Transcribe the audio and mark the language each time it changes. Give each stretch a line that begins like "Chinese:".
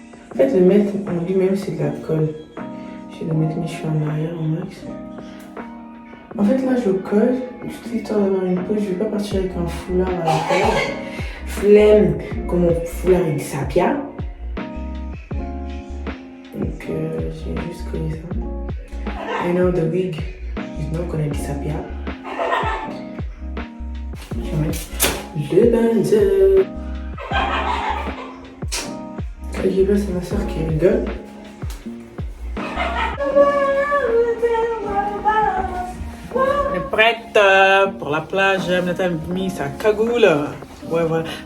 French: En fait, le mettre en lui-même, c'est de la colle. Je vais mettre mes cheveux en arrière au max. En fait, là, je colle, juste histoire d'avoir une pose. Je vais pas partir avec un foulard à la tête. Flemme, comme mon foulard avec sapia. Donc, j'ai juste collé ça.
English: I know the wig is not gonna disappear.
French: Je vais mettre le bandeau. J'ai vu, c'est ma soeur qui rigole. On est prête pour la plage. Maintenant, elle a mis sa cagoule. Ouais, voilà.